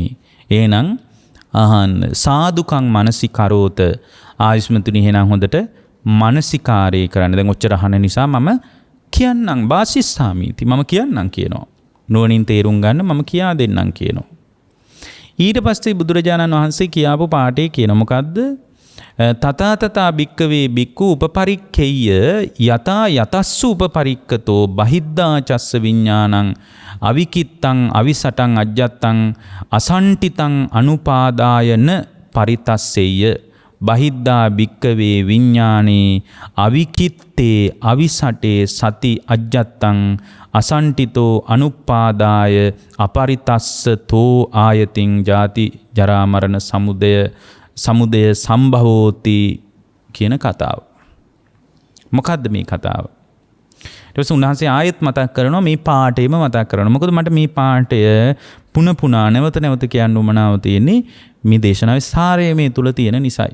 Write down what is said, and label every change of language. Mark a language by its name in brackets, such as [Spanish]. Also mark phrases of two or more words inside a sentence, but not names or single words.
[Sinhala] එහෙනම් අහන්න [Pali] සාදුකං මනසිකරෝත [Sinhala] ආයුෂ්මතුනි එහෙනම් හොඳට මනසිකාරය කරන්න. දැන් ඔච්චර අහන නිසා මම කියන්නම් වාසිස්සාමීති මම කියන්නම් කියනවා. නුවණින් තේරුම් ගන්න මම කියා දෙන්නම් කියනවා. ඊට පස්සේ බුදුරජාණන් වහන්සේ කියාපු පාඩේ කියන මොකද්ද? [Pali] තථාතථා භික්කවේ භික්ඛු උපපරික්ඛෙය්‍ය යතා යතස්සු උපපරික්කතෝ බහිද්ධා චස්ස විඥානං අවිකිත්තං අවිසටං අජ්ජත්තං අසන්ටිතං අනුපාදායන පරිතස්සෙය්‍ය බහිද්ධා භික්කවේ විඥානේ අවිකිත්තේ අවිසටේ සති අජ්ජත්තං අසන්ටිතෝ අනුපාදාය අපරිතස්සතෝ ආයතින් ජාති ජරා මරණ සමුදය සම්භවෝති [Sinhala] කියන කතාව. මොකද්ද මේ කතාව? ඊට පස්සේ උන්වහන්සේ ආයෙත් මතක් කරනවා මේ පාඩේම මතක් කරනවා. මොකද මට මේ පාඩය පුන පුනා නැවත කියන්න උවමනාව තියෙන්නේ මේ දේශනාවේ සාරය මේ තුල තියෙන නිසායි.